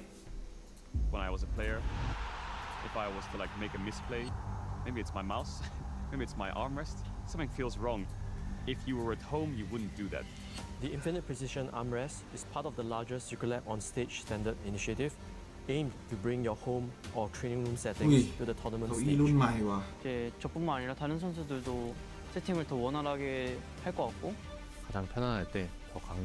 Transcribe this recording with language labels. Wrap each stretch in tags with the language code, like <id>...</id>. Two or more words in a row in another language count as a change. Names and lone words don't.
<en>When I was a player, if I was to like make a misplay, maybe it's my mouse, maybe it's my armrest, something feels wrong. If you were at home, you wouldn't do that. The infinite precision armrest is part of the larger Circulab on stage standard initiative, aimed to bring your home or training room settings to the tournament stage.</en> <th>รุ่นใหม่ว่ะ</th> <ko>이제 저뿐만 아니라 다른 선수들도 세팅을 더 원활하게 할 것 같고 가장 편안할 때 더 강력한</ko>